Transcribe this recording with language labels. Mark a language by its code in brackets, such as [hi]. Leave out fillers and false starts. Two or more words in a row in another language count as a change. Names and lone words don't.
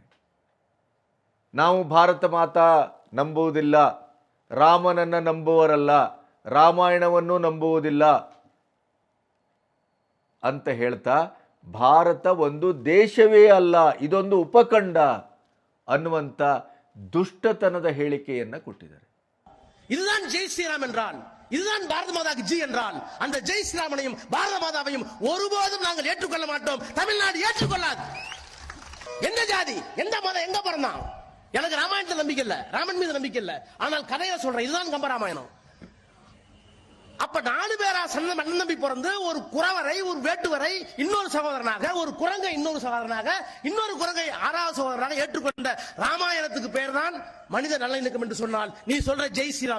[kn] ನಾವು ಭಾರತ ಮಾತಾ ನಂಬುವುದಿಲ್ಲ, ರಾಮನನ್ನು ನಂಬುವರಲ್ಲ, ರಾಮಾಯಣವನ್ನು ನಂಬುವುದಿಲ್ಲ ಅಂತ ಹೇಳ್ತಾ ಭಾರತ ಒಂದು ದೇಶವೇ ಅಲ್ಲ, ಇದೊಂದು ಉಪಖಂಡ ಅನ್ನುವಂಥ ದುಷ್ಟತನದ ಹೇಳಿಕೆಯನ್ನು ಕೊಟ್ಟಿದ್ದಾರೆ. [ta] இதுதான் ஜெய் ஸ்ரீராம் என்றால், இதுதான் பாரத மாதாக்கு ஜி என்றால், அந்த ஜெய் ஸ்ரீராமனையும் பாரத மாதாவையும் ஒருபோதும் நாங்கள் ஏற்றுக்கொள்ள மாட்டோம். தமிழ்நாடு ஏற்றுக்கொள்ளாது. எந்த ஜாதி, எந்த மதம், எங்க பிறந்தான், எனக்கு ராமாயணத்தில் நம்பிக்கை இல்ல, ராமன் மீது நம்பிக்கை இல்ல. ஆனால் கதையை சொல்றேன், இதுதான் கம்பராமாயணம். அப்ப 4 பேரா அண்ணன் நம்பி பிறந்து ஒரு குறவரை, ஒரு வேட்டுவரை இன்னொரு சகோதரனாக, ஒரு குரங்கை இன்னொரு சகோதரனாக, இன்னொரு குரங்கை 6வது சகோதரனாக ஏற்றுக்கொண்ட ராமாயணத்துக்கு பேர் தான் மனித நல்லிணக்கம் என்று சொன்னால் நீ சொல்ற ஜெய் ஸ்ரீராம்.